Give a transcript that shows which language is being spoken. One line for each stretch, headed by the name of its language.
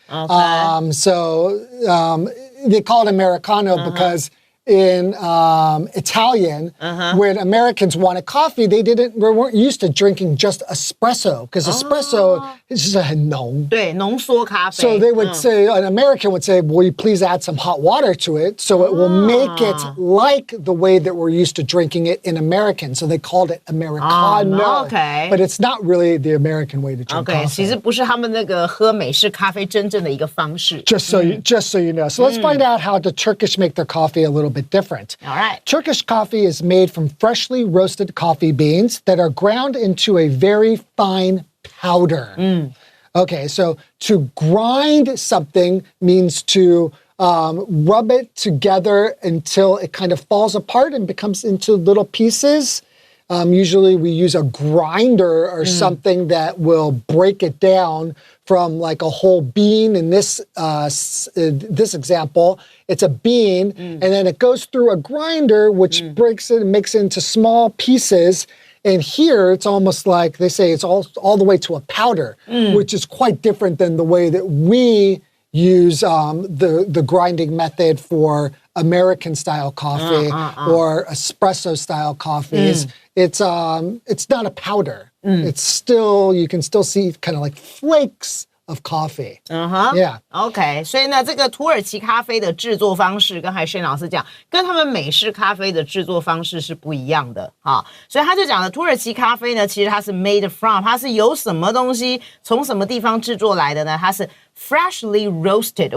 English: So they call it Americano because in Italian, when Americans wanted coffee, they weren't used to drinking just espresso because espresso is just
Chinese: 很浓. 对，浓缩咖啡.
English: So they would say, an American would say, will you please add some hot water to it so it will make it like the way that we're used to drinking it in American. So they called it Americano. Okay. But it's not really the American way to drink
Chinese: OK， 其
English: coffee.
Chinese: 实不是他们那个喝美式咖啡真正的一个方式。
English: Just so you know. So let's find out how the Turkish make their coffee a little bit different. All right. Turkish coffee is made from freshly roasted coffee beans that are ground into a very fine powder. Okay, so to grind something means to rub it together until it kind of falls apart and becomes into little pieces. Usually we use a grinder or something that will break it down from like a whole bean. In this example, it's a bean, and then it goes through a grinder, which breaks it and makes it into small pieces. And here, it's almost like they say it's all the way to a powder, which is quite different than the way that we use the grinding method for American-style coffee or espresso-style coffees. It's not a powder. It's still, you can still see kind of like flakes of coffee. Yeah.
Chinese: OK， 所以呢，这个土耳其咖啡的制作方式，刚才轩老师讲，跟他们美式咖啡的制作方式是不一样的啊。所以他就讲了，土耳其咖啡呢，其实它是
English: made from，
Chinese: 它是由什么东西从什么地方制作来的呢？它是
English: freshly roasted。